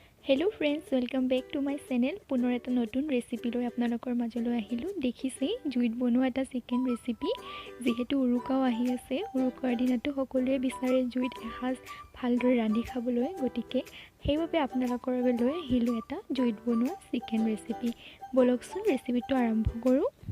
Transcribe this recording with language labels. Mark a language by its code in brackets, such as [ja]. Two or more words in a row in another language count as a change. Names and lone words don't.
[en] hello friends welcome back to my channel [as] পুনৰ এটা নতুন ৰেচিপি লৈ আপোনালোকৰ মাজলৈ আহিলো দেখিছে জুইত বনোৱা এটা [en] chicken recipe [as] যেহেতু উৰুকাও আহি আছে উৰুকাৰ দিনটো সকলোৱে বিচাৰে জুইত এসাজ ভালদৰে ৰান্ধি খাবলৈ গতিকে সেইবাবে আপোনালোকৰ বাবে লৈ আহিলো এটা জুইত বনোৱা [en] chicken recipe [as] বলকচোন ৰেচিপিটো আৰম্ভ কৰো